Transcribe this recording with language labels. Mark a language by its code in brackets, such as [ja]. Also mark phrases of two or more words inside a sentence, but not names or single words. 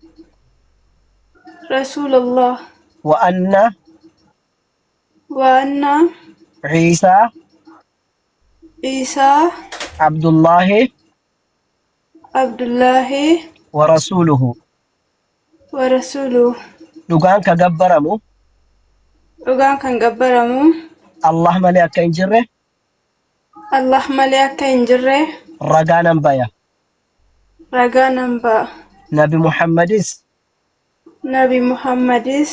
[ar] رسول الله وأن عيسى عيسى عبد الله عبد الله ورسوله ورسوله [om] dhugaan ka gabbaramu dhugaan kan gabbaramu Allah malee akka hin jirre Allah malee akka hin jirre ragaa nan baya. ragaa nan ba'a. Nabi Muhammadis